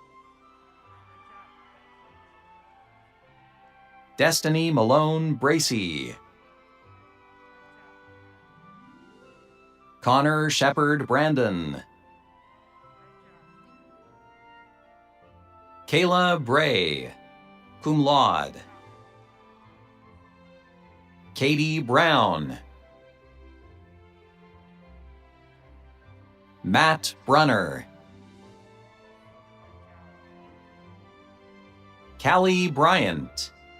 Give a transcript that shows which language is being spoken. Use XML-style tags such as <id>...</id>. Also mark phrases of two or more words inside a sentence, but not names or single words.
<en>Destiny Malone Bracey. Connor Shepard Brandon. Kayla Bray, cum laude. Katie Brown. Matt Brunner. Callie Bryant.</en>